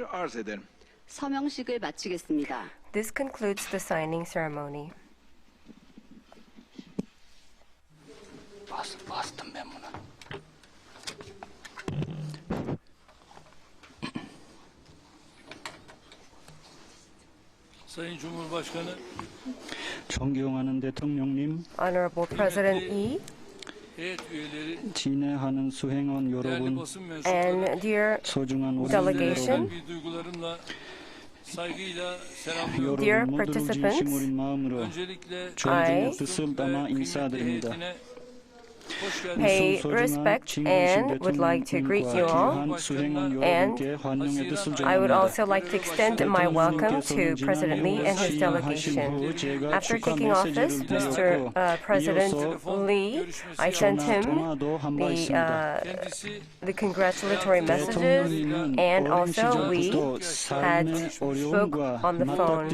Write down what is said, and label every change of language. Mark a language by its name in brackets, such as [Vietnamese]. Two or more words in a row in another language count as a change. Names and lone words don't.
[Turkish] Arz ederim. [Korean] 서명식을 마치겠습니다. [English] This concludes the signing ceremony. [Turkish] Bastım ben buna. Sayın Cumhurbaşkanı, [Korean] 존경하는 대통령님, [English] Honorable President Lee [Turkish] heyet üyeleri, [Korean] 진행하는 수행원 [Turkish] değerli [Korean] 여러분, [Turkish] basın mensupları, [English] and dear [Korean] 소중한 우리 [English] delegation, [Korean] 여러분, [Turkish] bir duygularımla saygıyla selamlıyorum. [English] Dear [Korean] 여러분 모두를 [English] participants, [Korean] 진심 어린 마음으로 [Turkish] Öncelikle [Korean] 존중의 [English] I [Korean] 뜻을 담아 [Turkish] kıymetli [Korean] 인사드립니다. [Turkish] heyetine hoş [English] pay [Turkish] geldiniz. [English] respect and would like to greet you all. [Korean] 귀한 수행원 [English] And [Korean] 여러분께 환영의 뜻을 [English] I would [Korean] 전합니다. [English] also like to extend my welcome to President Lee and his delegation. After taking office, Mr. President Lee, I sent him the congratulatory messages, and also we had spoke on the phone.